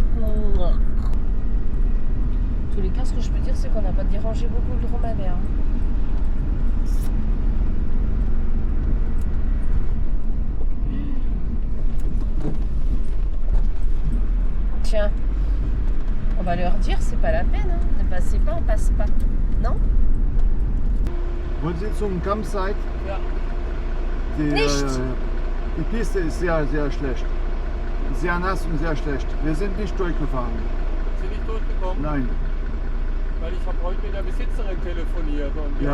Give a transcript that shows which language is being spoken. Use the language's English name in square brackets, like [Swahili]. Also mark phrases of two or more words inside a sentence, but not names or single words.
[French] En tous les cas, ce que je peux dire, c'est qu'on n'a pas dérangé beaucoup le dromadaire. Tiens, on va leur dire, c'est pas la peine. Hein. Ne passez pas, on passe pas. Non? [German] Wollen Sie zum Campsite? Ja. Nicht. Die Piste ist sehr, sehr schlecht. Sehr nass und sehr schlecht. Wir sind nicht durchgefahren. Sind nicht durchgekommen? Nein. Weil ich habe heute mit der Besitzerin telefoniert und die